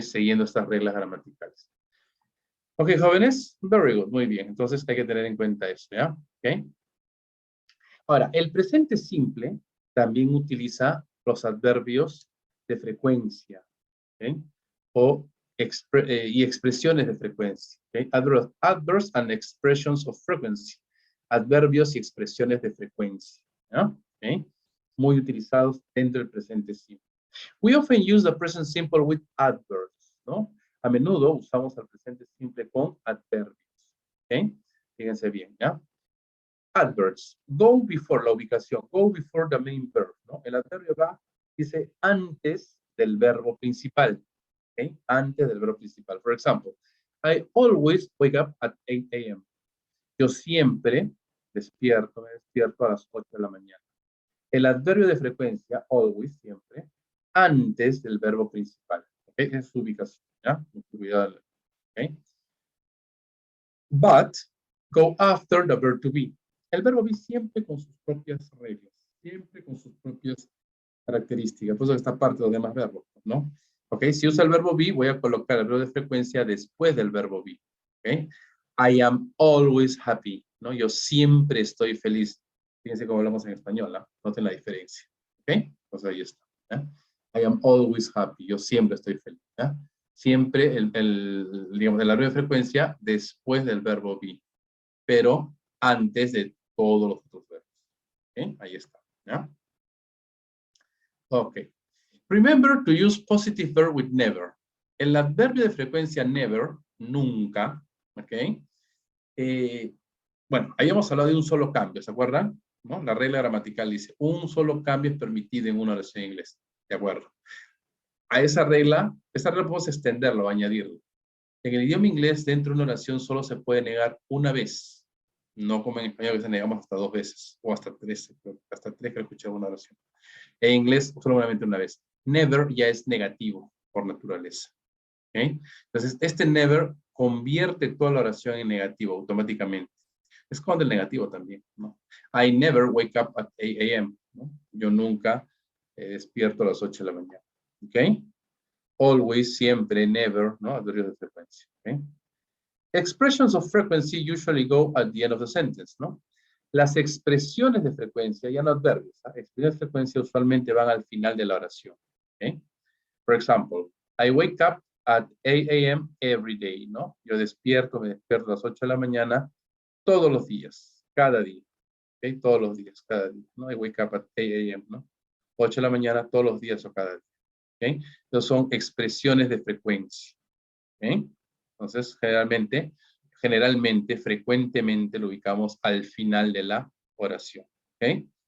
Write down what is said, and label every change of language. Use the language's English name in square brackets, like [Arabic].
[Spanish] Siguiendo estas reglas gramaticales. Ok, jóvenes, [English] very good, [Spanish] muy bien. Entonces hay que tener en cuenta eso, ¿ya? Ok. Ahora, el presente simple también utiliza los adverbios de frecuencia, ¿ok? Y expresiones de frecuencia, ¿ok? [English] Adverbs and expressions of frequency. [Spanish] Adverbios y expresiones de frecuencia, ¿ya? ¿Ok? Muy utilizados dentro del presente simple. [English] We often use the present simple with adverbs, ¿no? [Spanish] A menudo usamos el presente simple con adverbios, ¿ok? Fíjense bien, ¿ya? [English] Adverbs, go before, [Spanish] la ubicación, [English] go before the main verb, ¿no? [Spanish] El adverbio va, dice, antes del verbo principal, ¿ok? Antes del verbo principal. [English] For example, I always wake up at 8 a.m. [Spanish] Yo siempre me despierto a las 8 de la mañana. El adverbio de frecuencia, always, siempre, antes del verbo principal, ¿ok? Es su ubicación, ¿ya? Cuidado, ¿ok? [English] But, go after the verb to be. [Spanish] El verbo be siempre con sus propias reglas, siempre con sus propias características. Por eso esta parte de los demás verbos, ¿no? Ok, si usa el verbo be, voy a colocar el verbo de frecuencia después del verbo be. Ok, [English] I am always happy, [Spanish] ¿no? Yo siempre estoy feliz. Fíjense cómo hablamos en español, ¿no? Noten la diferencia. Ok, pues ahí está. ¿eh? [English] I am always happy. [Spanish] Yo siempre estoy feliz. ¿eh? Siempre digamos, el verbo de frecuencia después del verbo be, pero antes de todos los otros verbos. ¿Ok? Ahí está. ¿ya? Ok. [English] Remember to use positive verb with never. [Spanish] El adverbio de frecuencia never, nunca, ¿ok? Bueno, habíamos hablado de un solo cambio, ¿se acuerdan? ¿No? La regla gramatical dice, un solo cambio es permitido en una oración en inglés, ¿de acuerdo? A esa regla podemos extenderlo o añadirlo. En el idioma inglés, dentro de una oración solo se puede negar una vez. No como en español que se negamos hasta 2 veces, o hasta 3, hasta 3 que escuché una oración. En inglés, solamente una vez. Never ya es negativo por naturaleza. ¿Okay? Entonces, este never convierte toda la oración en negativo automáticamente. Es como el negativo también, ¿no? [English] I never wake up at 8 a.m. [Spanish] ¿no? Yo nunca despierto a las 8 de la mañana. ¿Ok? Always, siempre, never, ¿no? Adverbios de frecuencia. ¿Ok? [English] Expressions of frequency usually go at the end of the sentence, ¿no? [Spanish] Las expresiones de frecuencia, ya no adverbios, ¿eh? Expresiones de frecuencia usualmente van al final de la oración. ¿Okay? [English] For example, I wake up at 8 a.m. every day, ¿no? [Spanish] Yo me despierto a las 8 de la mañana todos los días, cada día. ¿Okay? Todos los días, cada día, ¿no? [English] I wake up at 8 a.m., [Spanish] ¿no? 8 de la mañana todos los días o cada día. ¿Okay? Entonces son expresiones de frecuencia. ¿Okay? Entonces, generalmente, frecuentemente lo ubicamos al final de la oración. ¿Okay?